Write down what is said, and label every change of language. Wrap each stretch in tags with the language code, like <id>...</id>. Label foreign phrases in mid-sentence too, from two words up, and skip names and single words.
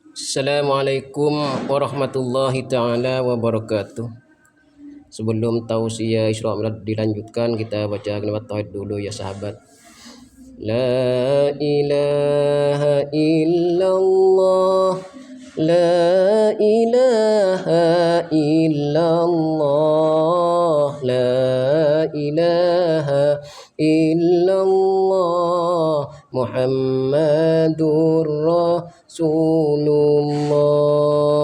<ar>السلام عليكم ورحمة الله تعالى وبركاته.</ar> <id>Sebelum tausiah Isra Mi'raj dilanjutkan, kita baca kalimat tauhid dulu ya sahabat.</id> <ar>لا إله إلا الله، لا إله إلا الله، لا إله إلا الله، محمد رسول الله.</ar>